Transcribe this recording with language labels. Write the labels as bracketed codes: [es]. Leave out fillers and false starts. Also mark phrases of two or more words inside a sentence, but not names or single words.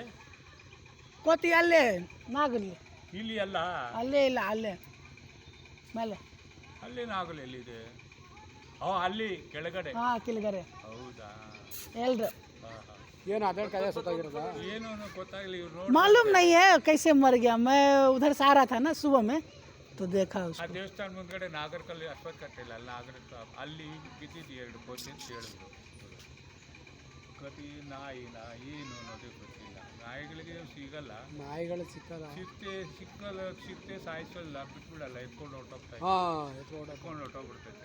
[kn] ಕೋತಿ ಅಲ್ಲೇ ನಾಗಲಿ ಇಲ್ಲಿ ಅಲ್ಲ, ಅಲ್ಲೇ ಇಲ್ಲ, ಅಲ್ಲೇ ಮೇಲೆ ಅಲ್ಲಿ ನಾಗಲಿ ಎಲ್ಲಿದೆ? ಅಲ್ಲಿ ಕೆಳಗಡೆ. ಕೆಳಗಡೆ. ಹೌದಾ? ಎಲ್ರು ಏನು ಅದರ ಕಡೆ ಸತ್ತೋಗಿರೋದಾ? ಏನು ಗೊತ್ತಾಗಲಿ. ಇವ್ರು [hi] मालूम नहीं है कैसे मर गया. मैं उधर से आ रहा था ना सुबह में तो देखा [kn] ಆ [hi] उसको. [kn] ದೇವಸ್ಥಾನ ಮುಂದ್ಗಡೆ ನಾಗರಕಲ್ಲಿ ಅಶ್ವತ್ಥ ಕಟ್ಟಿಲ್ಲ, ಅಲ್ಲಿ ಅಲ್ಲಿ ಬಿದ್ದಿದ್ದು 2 ಕೋತಿ ಅಂತ ಹೇಳಿದ್ರು. ಕತಿ ನಾಯಿನ ಏನು ಅನ್ನೋದೇ ಗೊತ್ತಿಲ್ಲ. ನಾಯಿಗಳಿಗೆ ಸಿಗಲ್ಲ, ನಾಯಿಗಳು ಸಿಕ್ಕಲ್ಲ, ಸಿಕ್ತೆ ಸಾಯಿಸಲ್ಲ, ಬಿಟ್ಬಿಡಲ್ಲ, ಎತ್ಕೊಂಡು ಹೊರಟೋಗ್ತಾ ಎತ್ಕೊಂಡು ಹೊರಟೋಗ್ಬಿಡ್ತೈತೆ.